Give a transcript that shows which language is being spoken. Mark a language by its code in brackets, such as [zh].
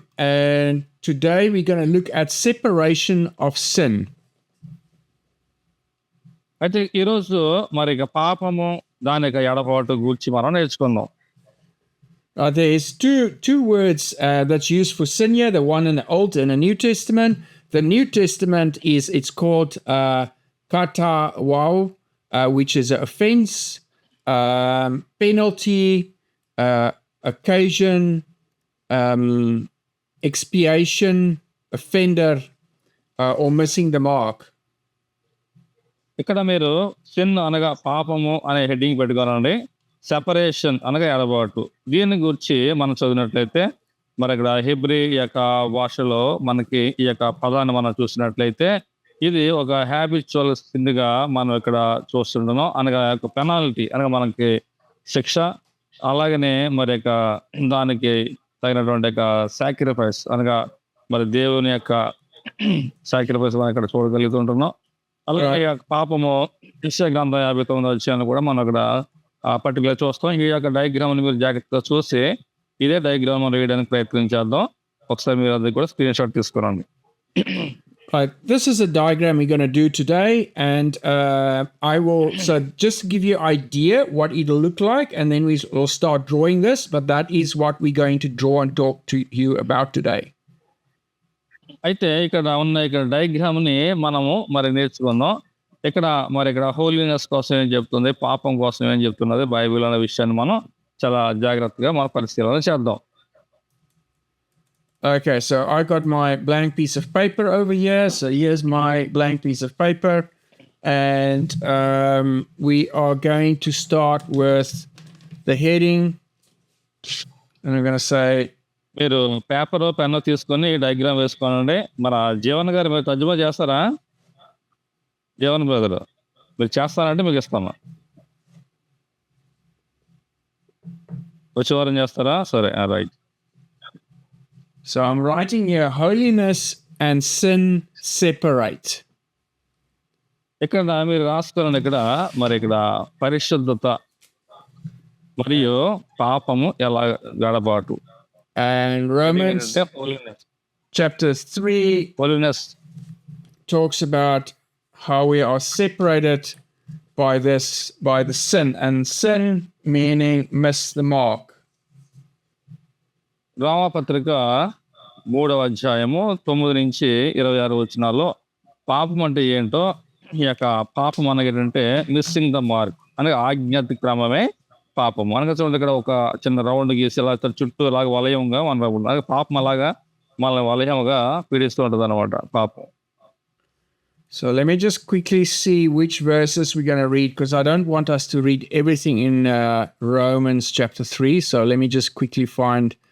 [en] And today we're going to look at separation of sin. [te] అయితే ఈరోజు మరి పాపము దాని యొక్క ఎడబాటు గూర్చి మనం నేర్చుకుందాం. [en] There's two words that's used for sin here, the one in the Old and the New Testament. The New Testament it's called kata wau, which is an offense, penalty, occasion, expiation, offender, or missing the mark. [te] ఇక్కడ మీరు sin అనగా పాపము అనే heading పెట్టుకోనండి. Separation అనగా ఎడబాటు, దీని గురించి మనం చదివినట్లయితే మరి ఇక్కడ హెబ్రీ యొక్క భాషలో మనకి ఈ యొక్క పదాన్ని మనం చూసినట్లయితే ఇది ఒక హ్యాబిచువల్ సింగా మనం ఇక్కడ చూస్తుంటున్నాం. అనగా యొక్క పెనాల్టీ అనగా మనకి శిక్ష, అలాగనే మరి యొక్క దానికి తగినటువంటి యొక్క సాక్రిఫైస్ అనగా మరి దేవుని యొక్క సాక్రిఫైస్ మనం ఇక్కడ చూడగలుగుతుంటున్నాం. అలాగే పాపము యెషయా గ్రంథం 59వ అధ్యాయంలో కూడా మనం అక్కడ పర్టికులర్ చూస్తాం. ఈ యొక్క డయాగ్రామ్ ని మీరు జాగ్రత్తగా చూసి ఇదే డయాగ్రామ్ వేయడానికి ప్రయత్నం చేద్దాం. ఒకసారి మీరు అది కూడా స్క్రీన్ షాట్ తీసుకురండి. [en] Right, this is a diagram we're going to do today, and I will just give you an idea what it'll look like, and then we'll start drawing this, but that is what we're going to draw and talk to you about today. [te] అయితే ఇక్కడ ఉన్న ఇక్కడ diagram ని మనము మరి నేర్చుకుందాం. ఇక్కడ మరి ఇక్కడ హోలీనెస్ కోసం ఏం చెప్తుంది, పాపం కోసం ఏం చెప్తున్నది బైబిల్ అనే విషయాన్ని మనం చాలా జాగ్రత్తగా మన పరిశీలన చేద్దాం. [en] Okay, so I got my blank piece of paper over here. So here's my blank piece of paper, and we are going to start with the heading, and I'm going to say, [te] మీరు paper pen తీసుకొని diagram వేసుకోనండి. మన జీవన్ గారు మీరు తర్జుమా చేస్తారా? Jeevan brother మీరు చేస్తారంటే మీకు ఇస్తాను. వచ్చే వారం చేస్తారా? సరే, right. [en] So I'm writing here, holiness and sin separate. [te] ఇక్కడ మీరు రాసుకోండి. ఇక్కడ మరి ఇక్కడ పరిశుద్ధత మరియు పాపము ఎలా గడబాటు. [en] And Romans chapter 3 holiness talks about how we are separated by the sin, and sin meaning miss the mark. [te] రామపత్రిక 3వ అధ్యాయము 9 నుంచి 26 వచనాల్లో పాపం అంటే ఏంటో, ఈ యొక్క పాపం అనగంటే [en] missing the mark [te] అనగా ఆజ్ఞాతిక్రమమే పాపం. అనగా చూడండి, ఇక్కడ ఒక చిన్న రౌండ్ గీసి ఇలా చుట్టూ అలాగా వలయంగా మన అలాగే పాపం అలాగా మన వలయంగా పీడిస్తూ ఉంటుంది అనమాట పాపం. [en] So let me just quickly see which verses we're going to read, because I don't want us to read everything in Romans chapter 3. So let me just quickly find